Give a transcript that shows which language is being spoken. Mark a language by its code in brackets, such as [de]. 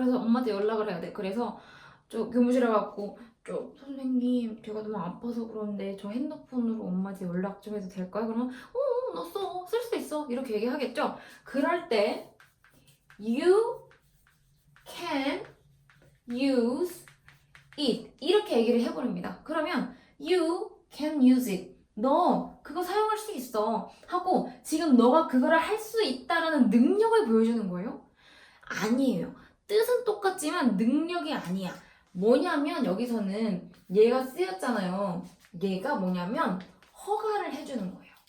[ko] 그래서 엄마한테 연락을 해야 돼. 그래서 저 교무실에 가고 선생님 제가 너무 아파서 그런데 저 핸드폰으로 엄마한테 연락 좀 해도 될까요? 그러면 너 쓸 수 있어. 이렇게 얘기하겠죠. 그럴 때 [en] you can use it [ko] 이렇게 얘기를 해버립니다. 그러면 [en] you can use it. [ko] 너 그거 사용할 수 있어 하고 지금 너가 그거를 할 수 있다라는 능력을 보여주는 거예요? 아니에요. 뜻은 똑같지만 능력이 아니야. 뭐냐면 여기서는 얘가 쓰였잖아요. 얘가 뭐냐면 허가를 해주는 거예요.